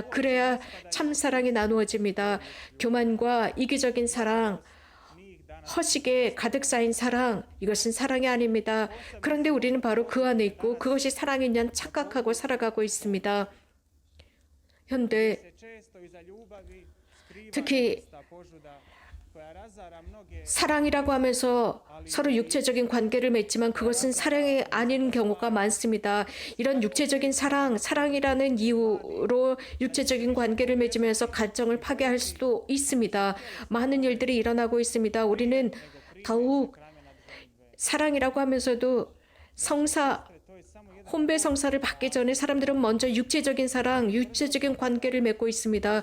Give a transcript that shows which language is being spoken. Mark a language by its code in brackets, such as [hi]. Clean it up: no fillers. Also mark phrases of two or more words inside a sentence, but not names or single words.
[ko] 그래야 참 사랑이 나누어집니다. 교만과 이기적인 사랑, 허식에 가득 쌓인 사랑, 이것은 사랑이 아닙니다. 그런데 우리는 바로 그 안에 있고 그것이 사랑인 양 착각하고 살아가고 있습니다. 현대 [hr] Se često iza ljubavi skriva [ko] 특히 [hr] ista požuda koja razara mnoge. [ko] 사랑이라고 하면서 서로 육체적인 관계를 맺지만 그것은 사랑이 아닌 경우가 많습니다. 이런 육체적인 사랑이라는 이유로 육체적인 관계를 맺으면서 가정을 파괴할 수도 있습니다. 많은 일들이 일어나고 있습니다. 우리는 더욱 사랑이라고 하면서도 혼배 성사를 받기 전에 사람들은 먼저 육체적인 사랑, 육체적인 관계를 맺고 있습니다.